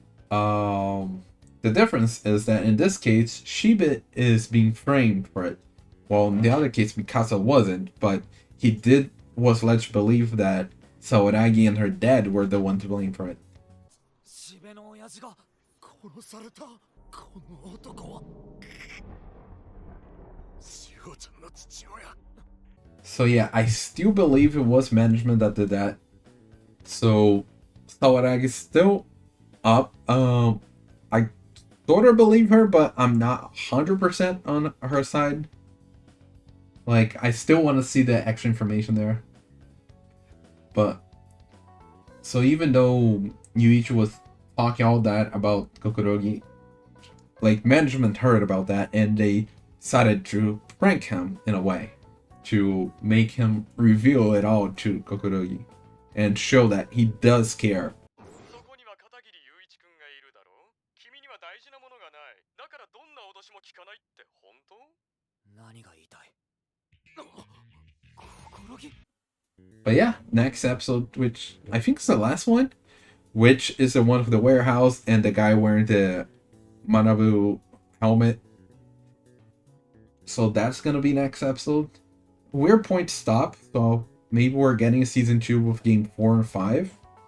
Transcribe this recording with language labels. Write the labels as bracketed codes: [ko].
[en] The difference is that in this case, Shibuya is being framed for it, while in the other case, Mikasa wasn't, but he was led to believe that Sawaragi and her dad were the one to blame for it. [ja] 渋の親父が殺されたこの男はしおちゃんの父親。 [en] So yeah, I still believe it was management that did that. So Sawaragi is still up. I sort of believe her, but I'm not 100% on her side. Like, I still want to see the extra information there. But so even though Yuichi was talking all that about Kokorogi, like, management heard about that and they decided to prank him in a way to make him reveal it all to Kokorogi and show that he does care. [ja] そこには片桐雄一君がいるだろう。君には大事なものがない。だからどんな脅しも聞かないって本当？何が言いたい？心木？ [en] But yeah, next episode, which I think is the last one, which is the one with the warehouse and the guy wearing the Manabu helmet. So that's gonna be next episode. Weird point to stop, so maybe we're getting a season 2 with game 4 and 5.